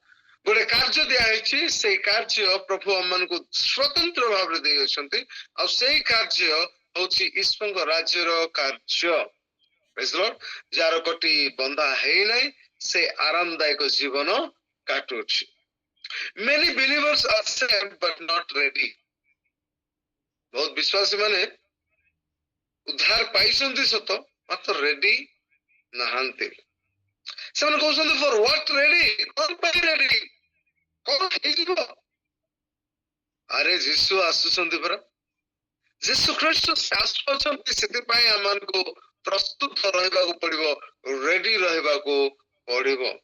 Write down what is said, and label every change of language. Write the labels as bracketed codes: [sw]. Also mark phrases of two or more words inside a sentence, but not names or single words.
[or] ଗୋଟେ କାର୍ଯ୍ୟ ଦିଆହେଇଛି, ସେଇ କାର୍ଯ୍ୟ ପ୍ରଭୁ ଆମମାନଙ୍କୁ ସ୍ୱତନ୍ତ୍ର ଭାବରେ ଦେଇଅଛନ୍ତି, ଆଉ ସେଇ କାର୍ଯ୍ୟ ହଉଛି ଈଶ୍ୱରଙ୍କ ରାଜ୍ୟର କାର୍ଯ୍ୟ। [en] Praise the Lord. [or] ଯାହାର କୋଟି ବନ୍ଧା ହେଇନାହିଁ ସେ ଆରାମଦାୟକ ଜୀବନ କାଟୁଅଛି। [en] Many believers are saved but not ready. [or] ବହୁତ ବିଶ୍ୱାସୀ ମାନେ ଉଦ୍ଧାର ପାଇଛନ୍ତି ସତ, ମାତ୍ର ରେଡି ନାହାନ୍ତି। ସେମାନେ କହୁଛନ୍ତି [en] for what ready, [or] କଣ ପାଇଁ ରେଡି, କଣ ହେଇଯିବ? ଆରେ ଯୀଶୁ ଆସୁଛନ୍ତି ପରା, ଯୀଶୁ ଖ୍ରୀଷ୍ଟ ଆସୁଛନ୍ତି, ସେଥିପାଇଁ ଆମମାନଙ୍କୁ ପ୍ରସ୍ତୁତ ରହିବାକୁ ପଡିବ, ରେଡି ରହିବାକୁ ପଡିବ।